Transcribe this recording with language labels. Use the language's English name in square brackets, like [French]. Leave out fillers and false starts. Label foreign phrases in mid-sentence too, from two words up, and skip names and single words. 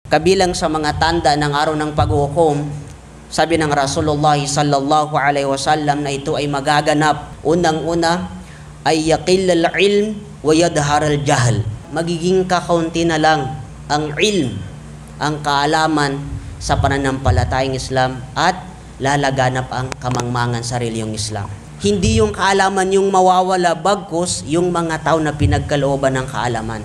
[Filipino] Kabilang sa mga tanda ng araw ng paghukom, sabi ng Rasulullah [Arabic] sallallahu alaihi wasallam [Filipino] na ito ay magaganap. Unang-una ay [Arabic] yaqillal ilm wa yadharal jahl. [Filipino] Magiging kakaunti na lang ang ilm, ang kaalaman sa pananampalatayang Islam at lalaganap ang kamangmangan sa reliyong Islam. Hindi yung kaalaman yung mawawala, bagkus yung mga tao na pinagkalooban ng kaalaman.